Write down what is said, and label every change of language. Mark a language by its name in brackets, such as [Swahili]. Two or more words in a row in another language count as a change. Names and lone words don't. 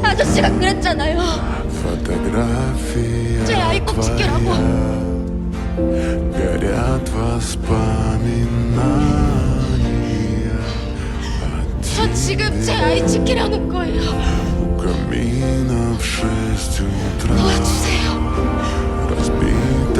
[Korean] 아저씨가 그랬잖아요. 제 아이 꼭 지키라고. [Russian] Горят воспоминания. [Korean] 저 지금 제 아이 지키려는 거예요. [Russian] У камина в 6 утра [Korean] 도와주세요. [Russian] разбит